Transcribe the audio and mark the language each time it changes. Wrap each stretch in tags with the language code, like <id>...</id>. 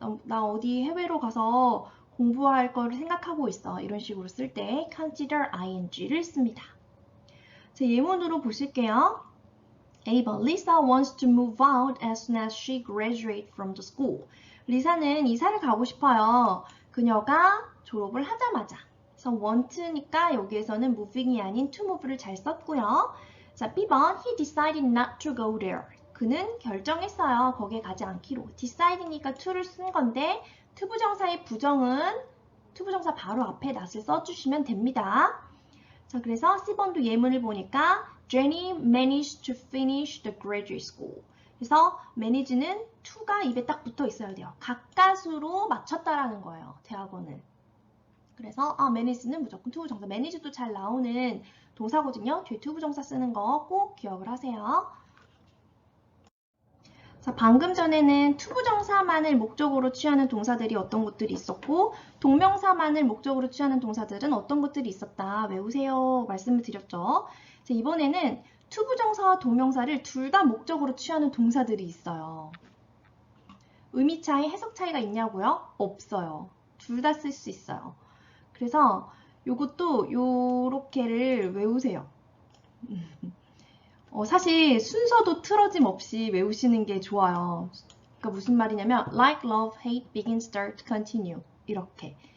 <ko>나 어디 해외로 가서 공부할 걸 생각하고 있어. 이런 식으로 쓸 때 consider ing를 씁니다. 제 예문으로 보실게요. 1번</ko> <en>Lisa wants to move out as soon as she graduates from the school.</en> <ko>리사는 이사를 가고 싶어요. 그녀가 졸업을 하자마자. 그래서 want니까 여기에서는 moving이 아닌 to move를 잘 썼고요. 자, B번</ko> <en>He decided not to go there.</en> <ko>그는 결정했어요. 거기에 가지 않기로. decid니까 to를 쓴 건데 투부정사의 부정은 투부정사 바로 앞에 not을 써주시면 됩니다. 자, 그래서 C번도 예문을 보니까</ko> <en>Jenny managed to finish the graduate school.</en> <ko>그래서 manage는 to가 입에 딱 붙어 있어야 돼요. 가까스로 맞췄다라는 거예요. 대학원을. 그래서 manage는 무조건 투부정사. manage도 잘 나오는 동사거든요. 뒤에 투부정사 쓰는 거 꼭 기억을 하세요. 자, 방금 전에는 투부정사만을 목적으로 취하는 동사들이 어떤 것들이 있었고 동명사만을 목적으로 취하는 동사들은 어떤 것들이 있었다. 외우세요. 말씀을 드렸죠. 자, 이번에는 투부정사와 동명사를 둘 다 목적으로 취하는 동사들이 있어요. 의미 차이, 해석 차이가 있냐고요? 없어요. 둘 다 쓸 수 있어요. 그래서 요것도 요렇게를 외우세요. 사실 순서도 틀어짐 없이 외우시는 게 좋아요. 그러니까 무슨 말이냐면</ko> <en>like, love, hate, begin, start, continue</en> <ko>이렇게.</ko>